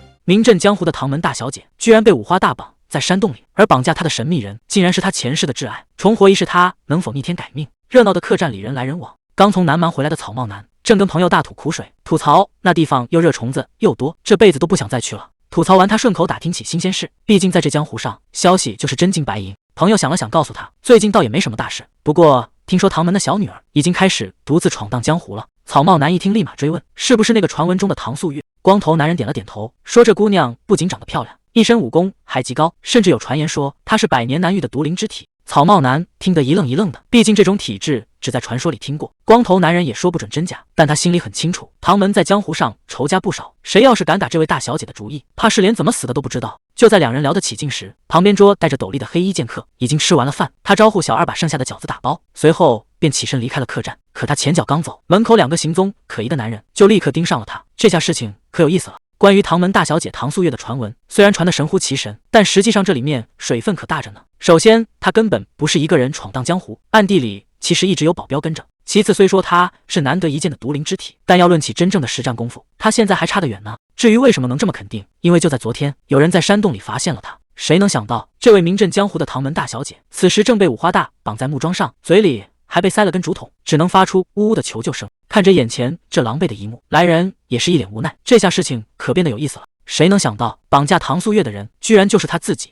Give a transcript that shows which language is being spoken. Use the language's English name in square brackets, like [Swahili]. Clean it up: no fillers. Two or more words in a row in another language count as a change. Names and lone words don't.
[Chinese] 名震江湖的唐門大小姐居然被五花大綁在山洞裡，而綁架她的神秘人竟然是她前世的挚愛，重活一世她能否逆天改命？热鬧的客栈裡人來人往，剛從南蠻回来的草帽男正跟朋友大吐苦水，吐槽那地方又热虫子又多，這輩子都不想再去了。吐槽完，他順口打听起新鮮事，畢竟在這江湖上，消息就是真金白銀。朋友想了想，告訴他，最近倒也沒什麼大事，不過聽說唐門的小女兒已經開始獨自闖蕩江湖了。草帽男一聽，立馬追問，是不是那個傳聞中的唐素月？光頭男人點了點頭，說這姑娘不僅長得漂亮，一身武功還極高，甚至有傳言說她是百年難遇的獨靈之體。草帽男聽得一愣一愣的，畢竟這種體質只在傳說裡聽過。光頭男人也說不準真假，但他心裡很清楚，唐門在江湖上仇家不少，誰要是敢打這位大小姐的主意，怕是連怎麼死的都不知道。就在两人聊得起劲時，旁邊桌戴着斗笠的黑衣剑客已經吃完了飯，他招呼小二把剩下的饺子打包，隨後便起身離開了客棧。可他前腳剛走，門口2個行蹤可疑的男人就立刻盯上了他。這下事情可有意思了。關於唐門大小姐唐素月的傳聞，雖然傳得神乎其神，但實際上這裡面水分可大着呢。首先，她根本不是一個人闖蕩江湖，暗地裡其實一直有保鏢跟着。其次，雖說她是難得一見的獨靈之體，但要論起真正的實戰功夫，她現在還差得遠呢。至於為什麼能這麼肯定，因為就在昨天，有人在山洞裡發現了她。誰能想到，這位名震江湖的唐門大小姐，此時正被五花大綁在木樁上，嘴裡還被塞了根竹筒，只能發出嗚嗚的求救聲。看着眼前這狼狽的一幕，來人也是一臉無奈。這下事情可變得有意思了。誰能想到，綁架唐素月的人居然就是他自己。